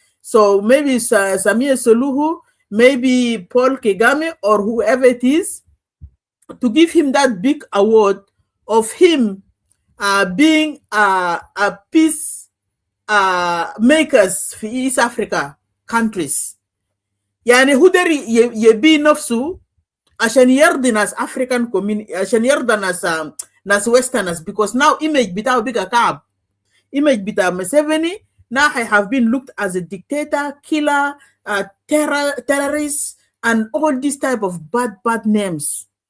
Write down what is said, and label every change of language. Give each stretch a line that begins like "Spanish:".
English: So maybe Samia Suluhu, maybe Paul Kagame, or whoever it is, to give him that big award of him being a peace makers for East Africa countries.
Arabic: يعني هو داري يبي نفسه عشان يرضي ناس African community، عشان يرضي ناس Westerners,
English: because now image
Arabic: بتاعه بيجا كعب.
English: Image
Arabic: بتاع
English: Museveni now I have been looked as a dictator, killer, terrorist, and all these type of bad names.